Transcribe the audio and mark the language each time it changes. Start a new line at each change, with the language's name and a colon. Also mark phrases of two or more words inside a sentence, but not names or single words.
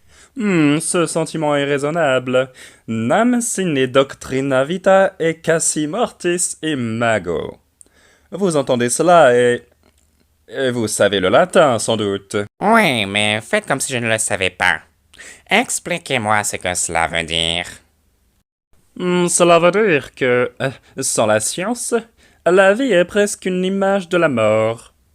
French: Ce sentiment est raisonnable.
Latin: Nam sine doctrina vita et cassi mortis imago.
French: Vous entendez cela et vous savez le latin, sans doute. Oui, mais faites comme si je ne le savais pas. Expliquez-moi ce que cela veut dire. Cela veut dire que, sans la science, la vie est presque une image de la mort.